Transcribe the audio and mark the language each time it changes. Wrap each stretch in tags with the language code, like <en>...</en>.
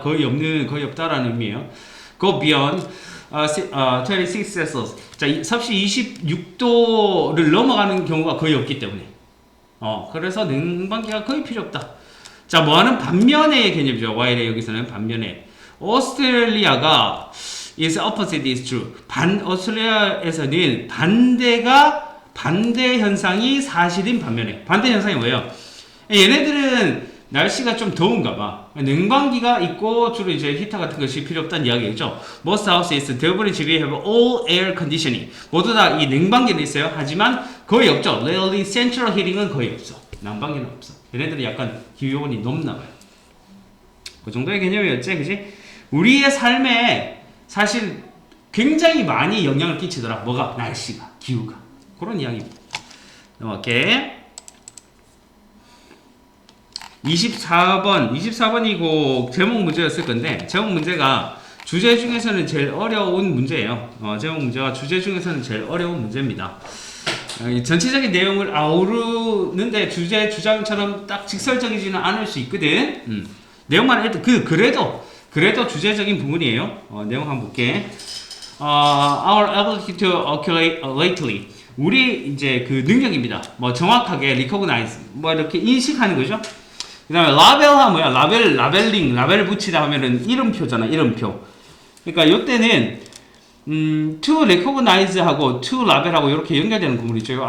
<ko>거의 없다라는 의미예요.</ko> <en>Go beyond 26 Celsius.</en> <ko>자, 섭씨 26도를 넘어가는 경우가 거의 없기 때문에. 그래서 냉방기가 거의 필요 없다. 자, 뭐하는 반면의 개념이죠. while 여기서는 반면에.</ko> <en>오스트레일리아가 is opposite is true.</en> <ko>오스트레일리아에서는 반대 현상이 사실인 반면에. 반대 현상이 뭐예요? 얘네들은 날씨가 좀 더운가 봐. 냉방기가 있고 주로 이제 히터 같은 것이 필요 없다는 이야기죠.</ko> <en>Most houses,</en> <ko>대부분의 집이</ko> <en>have all air conditioning.</en> <ko>모두 다 이 냉방기는 있어요. 하지만 거의 없죠.</ko> <en>Rarely central heating</en> <ko>은 거의 없어. 난방기는 없어. 얘네들이 약간 기온이 높나 봐요. 그 정도의 개념이었지, 그지? 우리의 삶에 사실 굉장히 많이 영향을 끼치더라. 뭐가? 날씨가, 기후가. 그런 이야기입니다. 넘어갈게. 24번이고 제목 문제였을 건데 제목 문제가 주제 중에서는 제일 어려운 문제예요. 제목 문제가 주제 중에서는 제일 어려운 문제입니다. 전체적인 내용을 아우르는데 주장처럼 딱 직설적이지는 않을 수 있거든. 내용만 해도 그래도 주제적인 부분이에요. 내용 한번 볼게.</ko> <en>Our ability to calculate lately.</en> <ko>우리 이제 그 능력입니다. 뭐 정확하게 recognize 뭐 이렇게 인식하는 거죠. 그 다음에 라벨은 뭐야? 라벨을 붙이다 하면은 이름표잖아, 이름표. 그러니까 요때는, to recognize 하고 to label하고 이렇게 연결되는 구문이 있죠.</ko>